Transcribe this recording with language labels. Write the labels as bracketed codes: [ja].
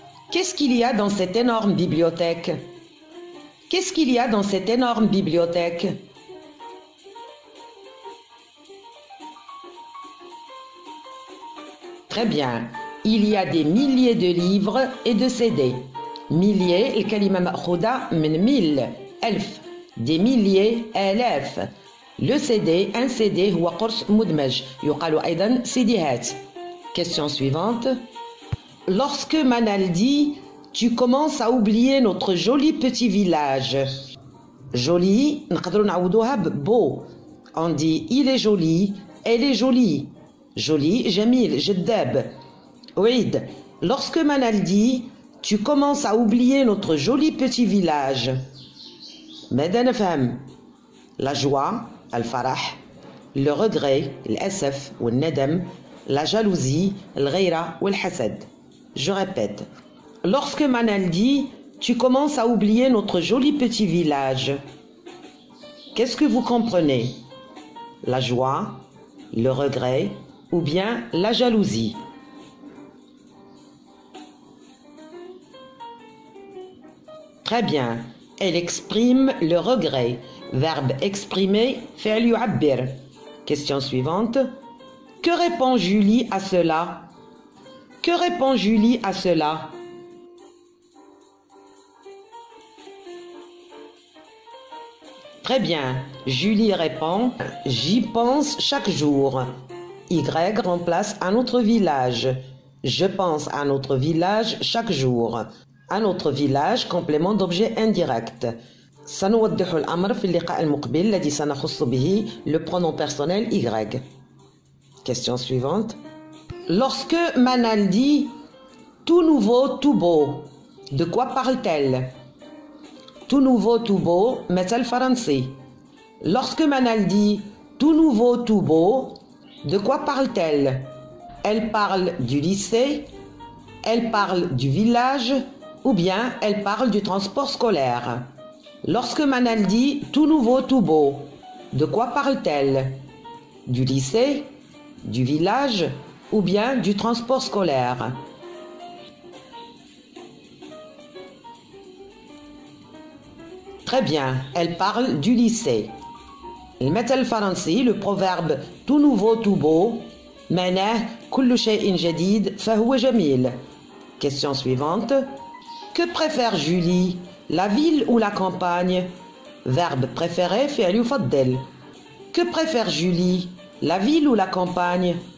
[fr] Qu'est-ce qu'il y a dans cette énorme bibliothèque? Qu'est-ce qu'il y a dans cette énorme bibliothèque? Très bien. Il y a des milliers de livres et de CD. Milliers, [ar] الكلمة مأخوذة من 1000 ألف. [fr] Des milliers, [ar] آلاف. [fr] Le CD, un CD [ar] هو قرص مدمج. يقال أيضا سيديهات. [fr] Question suivante. Lorsque Manal dit « Tu commences à oublier notre joli petit village ». Joli, [ar] نقدروا نعوضوها [fr] beau. On dit « Il est joli, elle est jolie ». Joli, [ar] جميل, جذاب. أعيد. [fr] Lorsque Manal dit « Tu commences à oublier notre joli petit village ». [ar] ماذا نفهم؟ [fr] La joie, [ar] الفرح, [fr] le regret, [ar] الأسف والندم, [fr] la jalousie, [ar] الغيرة والحسد. [fr] Je répète. Lorsque Manal dit « Tu commences à oublier notre joli petit village », qu'est-ce que vous comprenez? La joie, le regret ou bien la jalousie? Très bien. Elle exprime le regret. Verbe exprimer, [ar] fi'l yu'abbir. [fr] Question suivante. Que répond Julie à cela? Que répond Julie à cela? Très bien. Julie répond « J'y pense chaque jour ». Y remplace un autre village. Je pense à notre village chaque jour. Un autre village, complément d'objet indirect. [ar] سنوضح الأمر في اللقاء المقبل الذي سنخص به le pronom personnel Y. [fr] Question suivante. Lorsque Manal dit « Tout nouveau, tout beau », de quoi parle-t-elle? Tout nouveau, tout beau, [ar] مثل فرنسي. [fr] Lorsque Manal dit « Tout nouveau, tout beau », de quoi parle-t-elle? Elle parle du lycée, elle parle du village ou bien elle parle du transport scolaire. Lorsque Manal dit « Tout nouveau, tout beau », de quoi parle-t-elle? Du lycée, du village ou bien du transport scolaire? Très bien, elle parle du lycée. [ar] المثل الفرنسي, [fr] le proverbe « Tout nouveau, tout beau », [ar] معناه كل شيء جديد فهو جميل. [fr] Question suivante. Que préfère Julie, la ville ou la campagne? Verbe préféré, fi'l [ar] يفضل. [fr] Que préfère Julie, la ville ou la campagne?